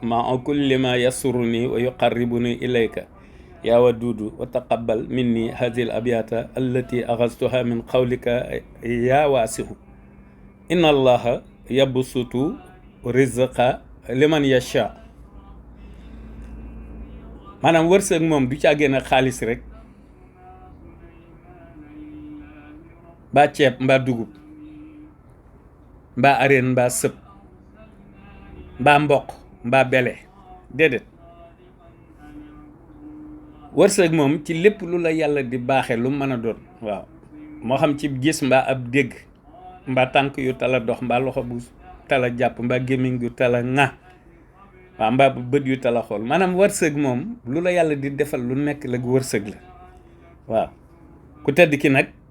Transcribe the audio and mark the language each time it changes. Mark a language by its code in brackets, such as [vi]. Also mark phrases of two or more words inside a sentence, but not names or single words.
[ar] مع كل ما يسرني ويقربني إليك يا ودود وتقبل مني هذه الأبيات التي أخذتها من قولك يا واسع إن الله يبسط رزق لمن يشاء [wo] maanaam wërsëg moom du caa génn xaalis rek mbaa ceeb mbaa dugub mbaa areen mbaa sëb mbaa mboq mbaa bele déedéet wërsëg moom ci lépp lu la yàlla di baaxe lu mën a doon waaw moo xam ci gis mbaa ab dégg mbaa tànk yu tala dox mbaa loxo bu tala jàpp mbaa gémmiñ gu tala ŋa waaw mbaa bët yu tala xool maanaam wërsëg moom lu la yàlla di defal lu nekk la wërsëg la waaw ku tedd ki nag